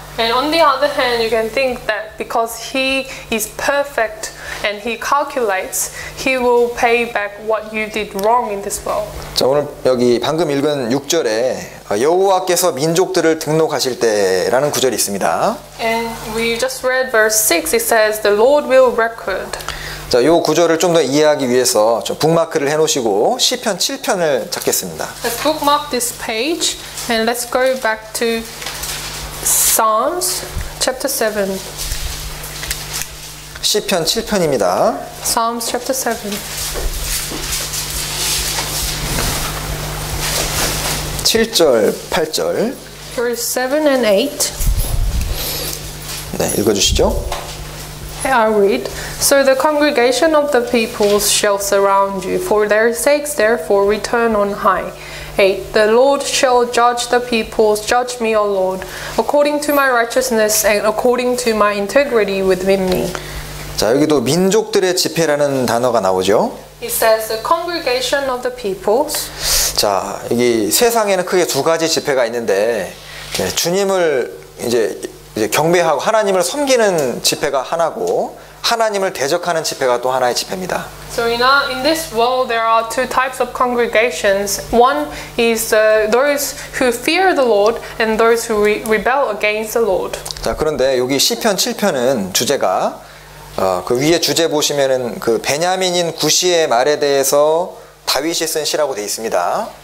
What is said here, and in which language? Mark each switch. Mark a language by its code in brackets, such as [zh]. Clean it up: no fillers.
[en] And on the other hand, you can think that because He is perfect and He calculates, He will pay back what you did wrong in this world. [ko] 자, 오늘 여기 방금 읽은 6절에 여호와께서 민족들을 등록하실 때라는 구절이 있습니다. [en] And we just read verse 6. It says, "The Lord will record." [ko] 자, 이 구절을 좀 더 이해하기 위해서 좀 북마크를 해놓으시고 시편 7편을 찾겠습니다. [en] Let's bookmark this page and let's go back to Psalms chapter 7. [ko] 시편 7편입니다. [en] Psalms chapter 7. [ko] 7절, 8절. [en] Verse 7 and 8. [ko] 네, 읽어주시죠. [en] I read, "So the congregation of the peoples shall surround you. For their sakes therefore return on high. 8. The Lord shall judge the peoples. Judge me, O Lord, according to my righteousness and according to my integrity within me." [ko] 자, 여기도 민족들의 집회라는 단어가 나오죠. [en] It says the congregation of the peoples. [ko] 자, 여기 세상에는 크게 두 가지 집회가 있는데 주님을 이제 경배하고 하나님을 섬기는 집회가 하나고 하나님을 대적하는 집회가 또 하나의 집회입니다. [en] So in this world there are two types of congregations. One is those who fear the Lord and those who rebel against the Lord. [ko] 자, 그런데 여기 시편 7편은 주제가 그 위에 주제 보시면은 그 베냐민인 구시의 말에 대해서 다윗이 쓴 시라고 되어 있습니다.